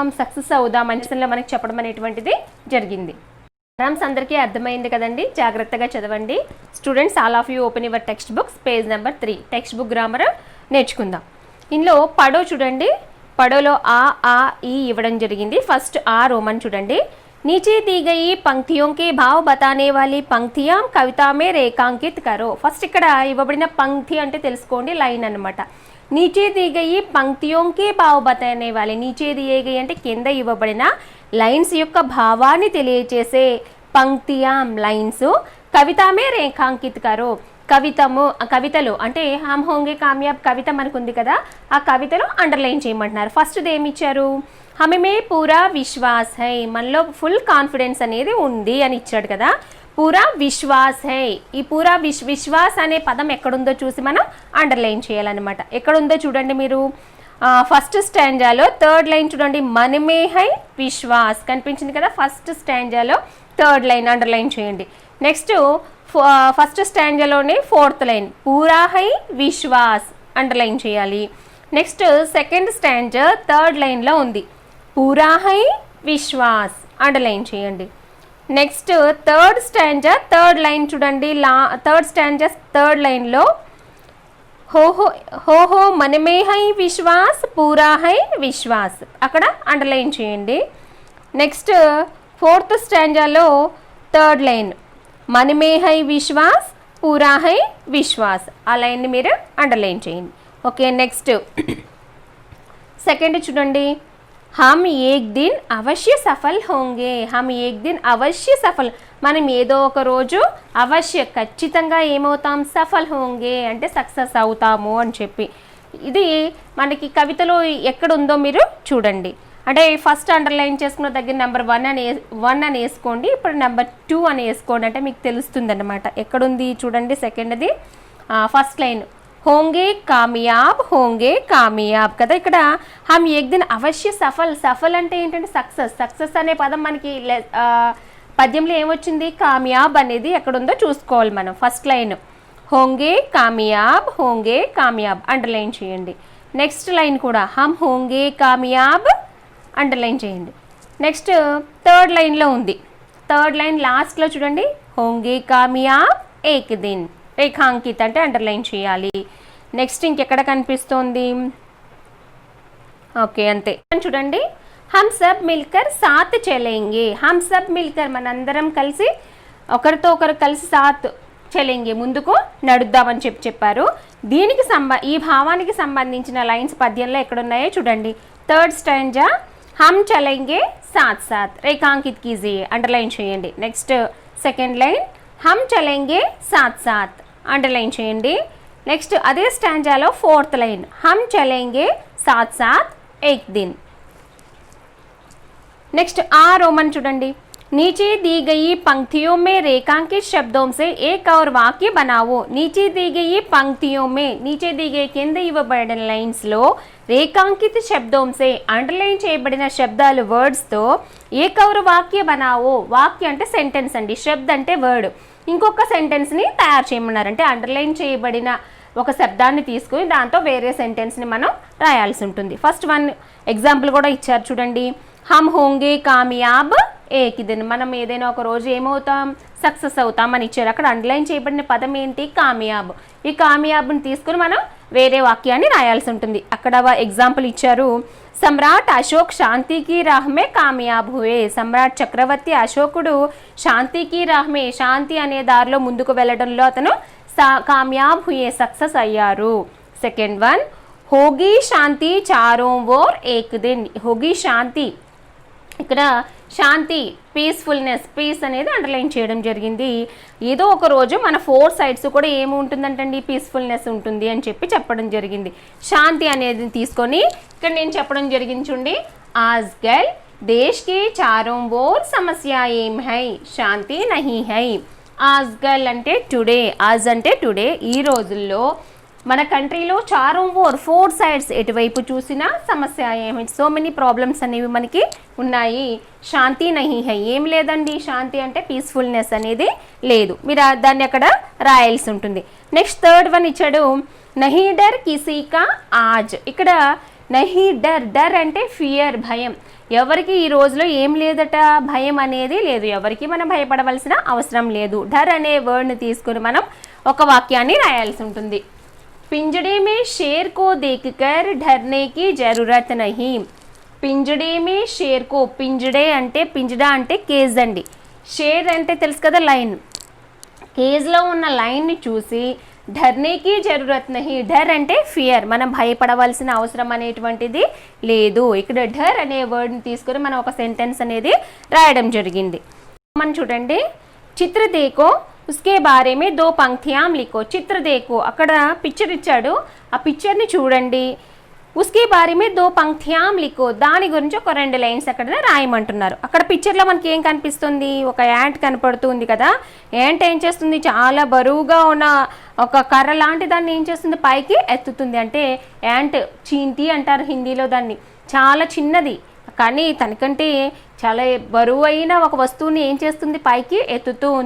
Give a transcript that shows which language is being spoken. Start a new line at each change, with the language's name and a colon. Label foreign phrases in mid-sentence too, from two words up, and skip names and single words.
Telugu: సక్సెస్ అవుదాం మంచిలో మనకి చెప్పడం అనేటువంటిది జరిగింది. సారాంశం అందరికీ అర్థమైంది కదండి. జాగ్రత్తగా చదవండి స్టూడెంట్స్.
English: all of you open your text books, page number 3.
Telugu: టెక్స్ట్ బుక్ గ్రామర్ నేర్చుకుందాం. ఇందులో పడో చూడండి. పడోలో ఆ ఈ ఇవ్వడం జరిగింది. ఫస్ట్ ఆ రోమన్ చూడండి.
Hindi: नीचे दी गई पंक्तियों के भाव बताने वाली पंक्तियां कविता में रेखांकित करो.
Telugu: ఫస్ట్ ఇక్కడ ఇవ్వబడిన పంక్తి అంటే తెలుసుకోండి, లైన్ అన్నమాట.
Hindi: నీచే दी गई पंक्तियों के भाव बताने वाले, నీచే दिए गई
Telugu: అంటే కింద ఇవ్వబడిన లైన్స్ యొక్క భావాన్ని తెలియజేసే
Hindi: पंक्तियां लाइन्स कविता में रेखांकित करो.
Telugu: కవితలు అంటే హమ్ హోంగే కామయాబ్ కవిత మనకు ఉంది కదా, ఆ కవితలో అండర్లైన్ చేయమంటున్నారు. ఫస్ట్ ఏమి ఇచ్చారు?
Hindi: हमें पूरा विश्वास है,
Telugu: మనలో
English: full confidence
Telugu: అనేది ఉంది అని ఇచ్చాడు కదా.
Hindi: पूरा विश्वास है,
Telugu: ఈ
Hindi: पूरा विश्वास
Telugu: అనే పదం ఎక్కడుందో చూసి మనం అండర్లైన్ చేయాలన్నమాట. ఎక్కడుందో చూడండి మీరు. ఫస్ట్ స్టాంజాలో
English: third line
Telugu: చూడండి.
Hindi: मन में है विश्वास
Telugu: కనిపించింది కదా. ఫస్ట్ స్టాంజాలో
English: third line
Telugu: అండర్లైన్ చేయండి.
English: next first
Telugu: స్టాంజాలోనే
English: fourth line
Hindi: पूरा है विश्वास
Telugu: అండర్లైన్ చేయాలి.
English: next second stanza third
Telugu: లైన్లో ఉంది,
Hindi: पूरा है विश्वास
Telugu: అండర్లైన్ చేయండి.
English: next third stanza third line చూడండి. third stanza third
Telugu: లైన్లో
Hindi: हो मन में है विश्वास पूरा है विश्वास
Telugu: అక్కడ అండర్లైన్ చేయండి.
English: next fourth
Hindi: స్టాంజాలో
English: third line
Hindi: मन में है विश्वास पूरा है विश्वास,
Telugu: ఆ లైన్ని మీరు అండర్లైన్ చేయండి.
English: okay, next second చూడండి.
Hindi: हम एक दिन अवश्य सफल होंगे. हम एक दिन अवश्य सफल,
Telugu: మనం ఏదో ఒక రోజు అవశ్య ఖచ్చితంగా ఏమవుతాం?
Hindi: सफल होंगे
Telugu: అంటే సక్సెస్ అవుతాము అని చెప్పి. ఇది మనకి కవితలో ఎక్కడుందో మీరు చూడండి. అంటే ఫస్ట్ అండర్లైన్ చేసుకున్న దగ్గర నెంబర్ 1 అని వేసుకోండి, ఇప్పుడు నెంబర్ 2 అని వేసుకోండి, అంటే మీకు తెలుస్తుంది అన్నమాట ఎక్కడుంది. చూడండి సెకండ్ది
English: first line
Hindi: होंगे कामयाब
Telugu: కదా. ఇక్కడ
Hindi: हम एक दिन अवश्य सफल
Telugu: అంటే ఏంటంటే సక్సెస్ అనే పదం మనకి పద్యంలో ఏమొచ్చింది? కామయాబ్ అనేది ఎక్కడుందో చూసుకోవాలి మనం.
English: first line
Hindi: होंगे कामयाब
Telugu: అండర్లైన్ చేయండి. నెక్స్ట్ లైన్ కూడా
Hindi: हम होंगे कामयाब
Telugu: అండర్లైన్ చేయండి. నెక్స్ట్ థర్డ్ లైన్లో ఉంది.
English: third line
Telugu: లాస్ట్లో చూడండి
Hindi: होंगे कामयाब एक दिन रेखांकित
Telugu: అంటే అండర్లైన్ చేయాలి. నెక్స్ట్ ఇంకెక్కడ కనిపిస్తోంది? ఓకే అంతే చూడండి.
Hindi: हम सब मिलकर साथ चलेंगे. हम सब मिलकर
Telugu: మనందరం కలిసి ఒకరితో ఒకరు కలిసి
Hindi: साथ चलेंगे
Telugu: ముందుకు నడుద్దామని చెప్పారు. దీనికి ఈ భావానికి సంబంధించిన లైన్స్ పద్యంలో ఎక్కడున్నాయో చూడండి.
English: third stanza
Hindi: हम चलेंगे साथ साथ रेखांकित कीजिए
Telugu: అండర్లైన్ చేయండి.
English: next second line
Hindi: हम चलेंगे साथ साथ
Telugu: అండర్లైన్ చేయండి. నెక్స్ట్ అదే స్టాంజాలో
English: fourth line
Hindi: हम चलेंगे साथ साथ एक दिन.
Telugu: నెక్స్ట్ ఆ రోమన్ చూడండి.
Hindi: नीचे दी गई पंक्तियों में रेखांकित शब्दों से एक और वाक्य बनाओ. नीचे दी गई पंक्तियों में, नीचे दी गई
Telugu: కింద ఇవ్వబడిన లైన్స్ లో
Hindi: रेखांकित शब्दों से
Telugu: అండర్లైన్ చేయబడిన శబ్దాలు వర్డ్స్ తో
Hindi: एक और वाक्य बनाओ.
Telugu: వాక్య అంటే సెంటెన్స్ అండి, శబ్ద అంటే వర్డ్. ఇంకొక సెంటెన్స్ ని తయారు చేయమన్నారు. అంటే అండర్లైన్ చేయబడిన ఒక శబ్దాన్ని తీసుకుని దాంతో వేరే సెంటెన్స్ ని మనం రాయాల్సి ఉంటుంది.
English: first one example
Telugu: కూడా ఇచ్చారు చూడండి.
Hindi: हम होंगे कामयाब एक दिन,
Telugu: మనం ఏదైనా ఒక రోజు ఏమవుతాం, సక్సెస్ అవుతాం అని ఇచ్చారు. అక్కడ అండర్లైన్ చేయబడిన పదం ఏంటి, కామయాబ్. ఈ కామయాబ్ని తీసుకుని మనం వేరే వాక్యాన్ని రాయాల్సి ఉంటుంది. అక్కడ ఎగ్జాంపుల్ ఇచ్చారు,
Hindi: सम्राट अशोक शांति की राह में कामयाब हुए.
Telugu: సమ్రాట్ చక్రవర్తి అశోకుడు శాంతికి రాహ్మే, శాంతి అనే దారిలో ముందుకు వెళ్ళడంలో అతను
Hindi: कामयाब हुए,
Telugu: సక్సెస్ అయ్యారు.
English: second one,
Hindi: होगी शांति चारों ओर एक दिन. होगी शांति,
Telugu: ఇక్కడ శాంతి పీస్ఫుల్నెస్, పీస్ అనేది అండర్లైన్ చేయడం జరిగింది. ఏదో ఒక రోజు మన 4 సైడ్స్ కూడా ఏముంటుందంటండి, పీస్ఫుల్నెస్ ఉంటుంది అని చెప్పడం జరిగింది. శాంతి అనేది తీసుకొని ఇక్కడ నేను చెప్పడం జరిగింది చూడండి,
Hindi: आजकल देश की चारों ओर समस्याएं है, शांति नहीं है.
Telugu: ఆజ్కల్ అంటే టుడే, ఆజ్ అంటే టుడే, ఈ రోజుల్లో మన కంట్రీలో
Hindi: चारों ओर
Telugu: 4 సైడ్స్ ఎటువైపు చూసినా సమస్య ఏమి,
English: so many problems
Telugu: అనేవి మనకి ఉన్నాయి.
Hindi: शांति नहीं है,
Telugu: ఏం లేదండి, శాంతి అంటే పీస్ఫుల్నెస్ అనేది లేదు. మీరు దాన్ని అక్కడ రాయాల్సి ఉంటుంది. నెక్స్ట్
English: third one
Telugu: ఇచ్చాడు,
Hindi: नहीं डर किसी का आज.
Telugu: ఇక్కడ
Hindi: नहीं डर,
Telugu: డర్ అంటే ఫియర్, భయం. ఎవరికి ఈ రోజులో ఏం లేదట, భయం అనేది లేదు, ఎవరికి మనం భయపడవలసిన అవసరం లేదు. డర్ అనే వర్డ్ని తీసుకుని మనం ఒక వాక్యాన్ని రాయాల్సి ఉంటుంది.
Hindi: पिंजड़े में शेर को देखकर डरने की जरूरत नहीं. पिंजड़े में शेर को, पिंजड़े
Telugu: అంటే పింజడా అంటే కేజ్ అండి, షేర్ అంటే తెలుసు కదా లైన్, కేజ్లో ఉన్న లైన్ని చూసి
Hindi: डरने की जरूरत नहीं,
Telugu: డర్ అంటే ఫియర్, మనం భయపడవలసిన అవసరం అనేటువంటిది లేదు. ఇక్కడ డర్ అనే వర్డ్ని తీసుకొని మనం ఒక సెంటెన్స్ అనేది రాయడం జరిగింది. మనం చూడండి,
Hindi: चित्र देखो उसके बारे में 2 पंक्तियां लिखो. चित्र देखो,
Telugu: అక్కడ పిక్చర్ ఇచ్చాడు, ఆ పిక్చర్ని చూడండి.
Hindi: उसके बारे में 2 पंक्तियां लिखो,
Telugu: దాని గురించి ఒక 2 లైన్స్ అక్కడ రాయమంటున్నారు. అక్కడ పిక్చర్లో మనకి ఏం కనిపిస్తుంది, ఒక యాంట్ కనపడుతుంది కదా. యాంట్ ఏం చేస్తుంది, చాలా బరువుగా ఉన్న ఒక కర్ర లాంటి దాన్ని ఏం చేస్తుంది, పైకి ఎత్తుతుంది. అంటే యాంట్ చీంటి అంటారు హిందీలో దాన్ని, చాలా చిన్నది కానీ తనకంటే చాలా బరువు అయిన ఒక వస్తువుని ఏం చేస్తుంది, పైకి ఎత్తుతూ ఉంది.